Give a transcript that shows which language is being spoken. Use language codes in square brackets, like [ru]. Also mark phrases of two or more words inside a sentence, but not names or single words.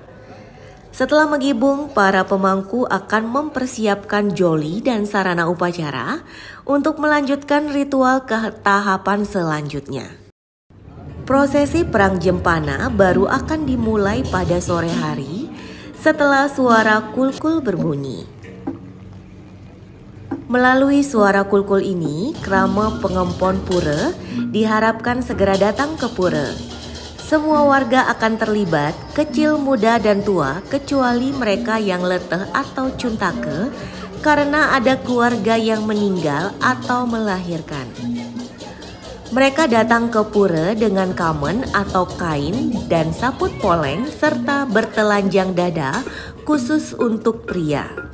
[id] Setelah megibung, para pemangku akan mempersiapkan joli dan sarana upacara untuk melanjutkan ritual ke tahapan selanjutnya. Prosesi perang jempana baru akan dimulai pada sore hari setelah suara kulkul berbunyi. Melalui suara kulkul ini, krama pengempon pura diharapkan segera datang ke pura. Semua warga akan terlibat, kecil, muda, dan tua, kecuali mereka yang leteh atau cuntake karena ada keluarga yang meninggal atau melahirkan. Mereka datang ke pura dengan kamen atau kain dan saput poleng serta bertelanjang dada khusus untuk pria.